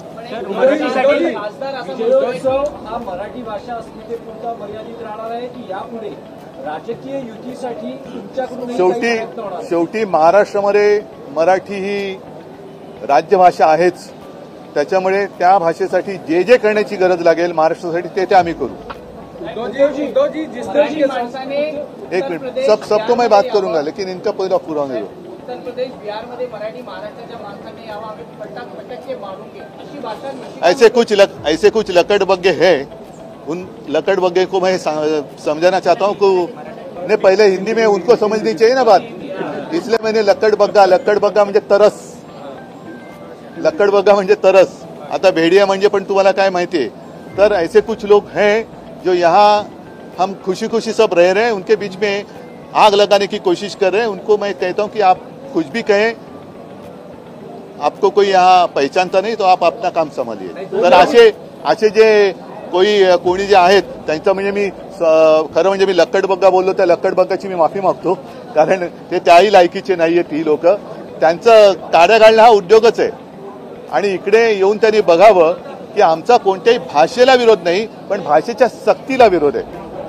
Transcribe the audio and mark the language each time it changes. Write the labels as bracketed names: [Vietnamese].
[Marathi] विजयोत्सव हा मराठी भाषा अस्मितेपुरता मर्यादित राहणार आहे की यापुढे राजकीय युतीसाठी तुमच्याकडून शेवटी महाराष्ट्रामध्ये मराठी ही राजभाषा आहेच, त्याच्यामुळे त्या भाषेसाठी जे जे करण्याची गरज लागेल महाराष्ट्रासाठी ते आम्ही करू। [Hindi] एक मिनट, सबको मैं बात करूंगा लेकिन इनका पूरा पूरा नहीं। [Marathi] उत्तर प्रदेश बिहार में मराठी महाराष्ट्र माणसाने यावं, आम्ही [Hindi] पटक के मारूंगे [Marathi] अशी भाषा [Hindi] ऐसे कुछ लकड़बग्गे है। उन लकड़बग्गे को मैं समझाना चाहता हूँ कि पहले हिंदी में उनको समझनी चाहिए ना बात, इसलिए मैंने लकड़बग्गा [Marathi] म्हणजे तरस, [Hindi] लकड़बग्गा म्हणजे तरस। [Marathi] आता भेड़िया म्हणजे पण तुम्हाला काय माहितीये, तर [Hindi] ऐसे कुछ लोग हैं जो यहाँ हम खुशी खुशी सब रह रहे हैं, उनके बीच में आग लगाने की कोशिश कर रहे हैं। उनको मैं कहता हूँ कि आप कुछ भी कहें, आपको कोई यहाँ पहचानता नहीं तो आप अपना काम संभालिए। [Marathi] तर असे जे कोणी जे आहेत त्यांचं म्हणजे मी खरं म्हणजे मी लक्कडबग्गा बोललो, त्या लक्कडबग्गाची मी माफी मागतो, कारण ते त्याही लायकीचे नाहीये ती लोक। त्यांचं काड्या घालणं हा उद्योगच आहे आणि इकडे येऊन त्यांनी बघावं की आमचा कोणत्याही भाषेला विरोध नाही, पण भाषेच्या सक्तीला विरोध आहे।